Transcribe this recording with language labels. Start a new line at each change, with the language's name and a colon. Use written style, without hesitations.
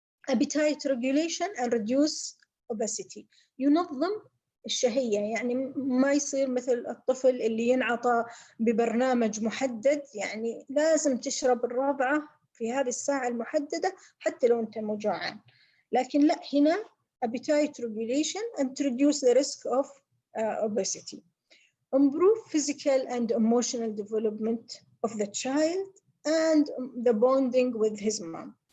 English: Appetite regulation and reduce obesity.
Arabic: ينظم الشهية، يعني ما يصير مثل الطفل اللي ينعطى ببرنامج محدد، يعني لازم تشرب الرضعة في هذه الساعة المحددة حتى لو أنت مو جوعان. لكن لا، هنا
English: appetite regulation and reduce the risk of obesity. Improve physical and emotional development of the child and the bonding with his mom.